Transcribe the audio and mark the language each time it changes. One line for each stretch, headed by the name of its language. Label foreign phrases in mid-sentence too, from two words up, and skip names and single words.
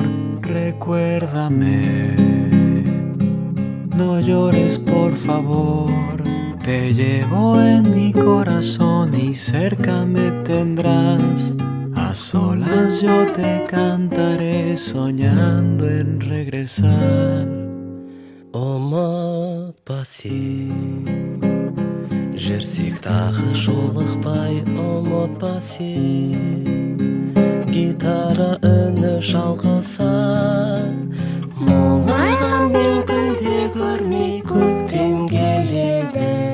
Spanish: Recuérdame, no llores por favor. Te llevo en mi corazón y cerca me tendrás. A solas yo te cantaré, soñando en regresar.
Kazakh: Ұмытпа сен, жүрсек тағы жолықпай. Ұмытпа сен, гитара үні шалғыса. Мұңайған мен күнде көрмей, көктем келеді.